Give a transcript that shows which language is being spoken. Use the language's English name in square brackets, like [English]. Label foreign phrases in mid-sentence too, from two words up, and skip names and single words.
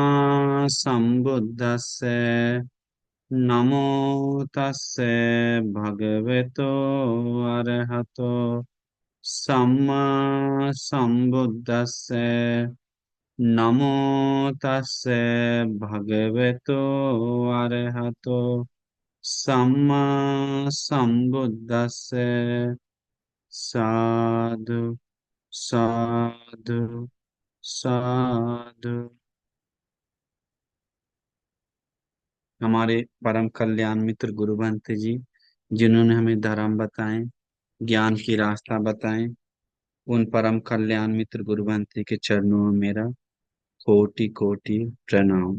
[Pali] सम्बुद्धस्से नमो तस्से भगवतो अरहतो सम्मा सम्बुद्धस्से नमो तस्से भगवतो अरहतो सम्मा सम्बुद्धस्से साधु साधु साधु। [Hindi] हमारे परम कल्याण मित्र गुरु भंते जी, जिन्होंने हमें धर्म बताए, ज्ञान की रास्ता बताए, उन परम कल्याण मित्र गुरु भंते के चरणों में मेरा कोटि कोटि प्रणाम।